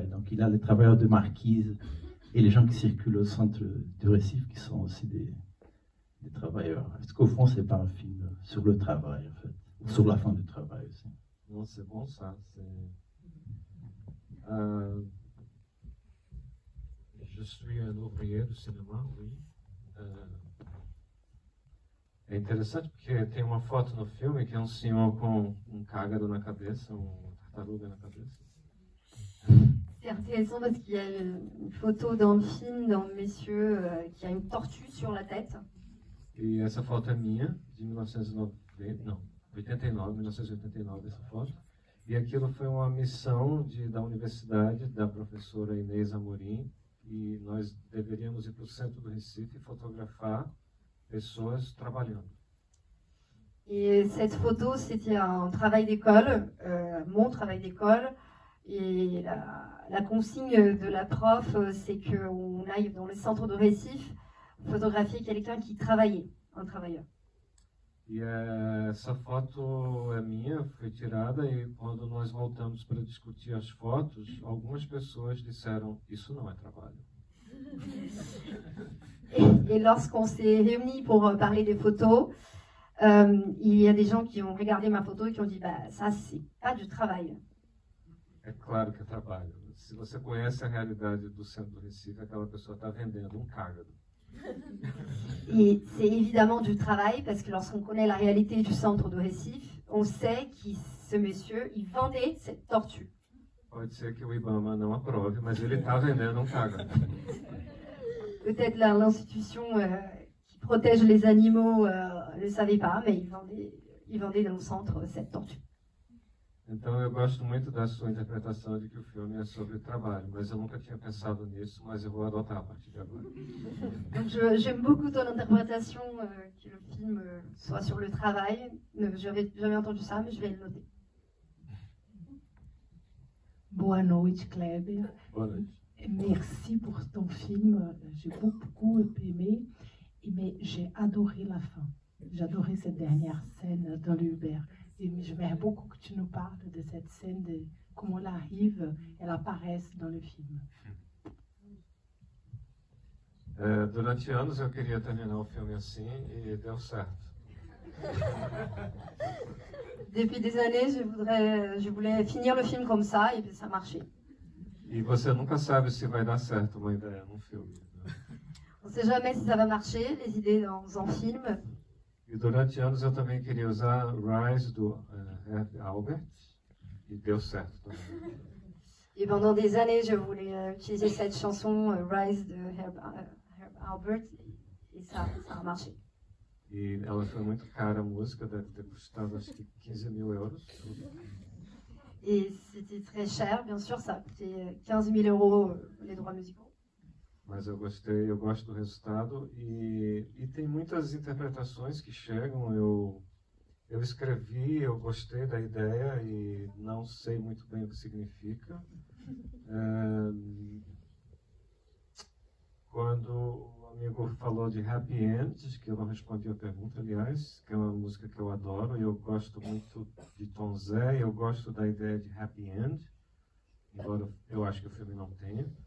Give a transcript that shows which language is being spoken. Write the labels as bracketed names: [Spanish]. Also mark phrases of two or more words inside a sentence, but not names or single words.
[French] Donc, il a les travailleurs de Marquise et les gens qui circulent au centre de Recife qui sont aussi des travailleurs. Est-ce qu'au fond, c'est pas un film sur le travail, en fait, ou sur la fin du travail aussi? Non, c'est bon ça. Je suis un ouvrier do cinéma, oui. [Portuguese] É interessante porque tem uma foto no filme que é um senhor com um cágado na cabeça, uma tartaruga na cabeça. [French] C'est intéressant parce qu'il y a une photo dans le film d'un monsieur qui a une tortue sur la tête. [Portuguese] E essa foto é minha, de 1989, essa foto. E aquilo foi uma missão da universidade, da professora Inês Amorim, e nós deveríamos ir para o centro do Recife e fotografar pessoas trabalhando. [French] Et cette photo, c'était un travail d'école, mon travail d'école. Et la consigne de la prof, c'est qu'on aille dans le centre de Recife photographier quelqu'un qui travaillait, un travailleur. [Portuguese] E essa foto é minha, foi tirada, e quando nós voltamos para discutir as fotos, algumas pessoas disseram, isso não é trabalho. [French] Et lorsqu'on s'est réunis pour parler des photos, il y a des gens qui ont regardé ma photo et qui ont dit, bah, ça, c'est pas du travail. [Portuguese] É claro que é trabalho. Se você conhece a realidade do centro do Recife, aquela pessoa está vendendo cágado. [French] Et c'est évidemment du travail parce que lorsqu'on connaît la réalité du centre de Recife, on sait que ce monsieur, il vendait cette tortue. [Portuguese] Pode ser que o Ibama não aprove, mas ele está vendendo cágado. [French] Peut-être l'institution qui protège les animaux ne le savait pas, mais il vendait dans le centre cette tortue. [Portuguese] Então eu gosto muito da sua interpretação de que o filme é sobre trabalho, mas eu nunca tinha pensado nisso, mas eu vou adotar a partir de agora. [French] Donc j'aime beaucoup ton interprétation que le film soit sur le travail. J'avais jamais entendu ça, mais je vais le noter. [Portuguese] Boa noite, Kleber. Boa noite. [French] Merci pour ton film. J'ai beaucoup aimé, mais j'ai adoré la fin. J'ai adoré cette dernière scène dans l'Uber. Et j'aimerais beaucoup que tu nous parles de cette scène, de comment elle arrive, elle apparaît dans le film. [Portuguese] Durante anos eu queria terminar o filme assim e deu certo. [French] Depuis des années, je voulais finir le film comme ça et puis ça marchait. [Portuguese] E você nunca sabe se vai dar certo uma ideia num filme. Né? [French] On ne sait jamais si ça va marcher, les idées dans un film. [Portuguese] E durante anos eu também queria usar Rise do Herb Albert e deu certo também. [French] Et pendant des années, je voulais utiliser cette chanson Rise de Herb Albert et ça a marché. [Portuguese] E ela foi muito cara a música, deve ter custado acho que 15 mil euros. [French] Et c'était très cher, bien sûr, ça a coûté 15 000 euros les droits musicaux. [Portuguese] Mas eu gostei, eu gosto do resultado e tem muitas interpretações que chegam. Eu escrevi, eu gostei da ideia e não sei muito bem o que significa. Quando o amigo falou de Happy End, que eu não respondi a pergunta, aliás, que é uma música que eu adoro, e eu gosto muito de Tom Zé, eu gosto da ideia de Happy End, embora eu acho que o filme não tenha.